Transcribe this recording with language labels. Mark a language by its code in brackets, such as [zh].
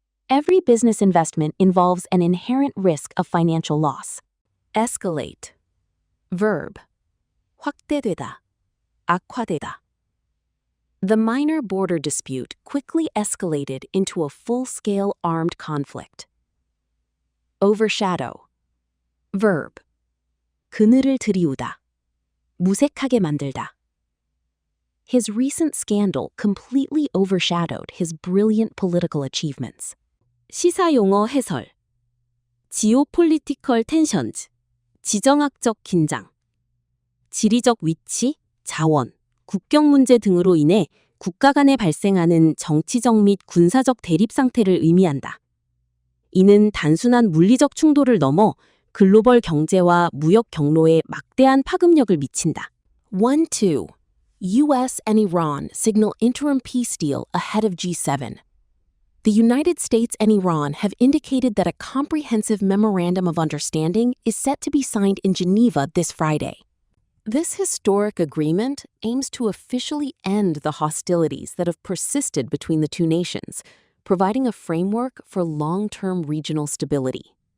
[en] Every business investment involves an inherent risk of financial loss. Escalate. Verb. [ko] 확대되다, 악화되다. [en] The minor border dispute quickly escalated into a full-scale armed conflict. Overshadow. Verb. [ko] 그늘을 드리우다, 무색하게 만들다. [en] His recent scandal completely overshadowed his brilliant political achievements. [ko] 시사용어 해설. [en] Geopolitical tensions. [ko] 지정학적 긴장. 지리적 위치, 자원, 국경 문제 등으로 인해 국가 간에 발생하는 정치적 및 군사적 대립 상태를 의미한다. 이는 단순한 물리적 충돌을 넘어 글로벌 경제와 무역 경로에 막대한 파급력을 미친다. [en] 1-2. U.S. and Iran signal interim peace deal ahead of G7. The United States and Iran have indicated that a comprehensive memorandum of understanding is set to be signed in Geneva this Friday. This historic agreement aims to officially end the hostilities that have persisted between the two nations, providing a framework for long-term regional stability.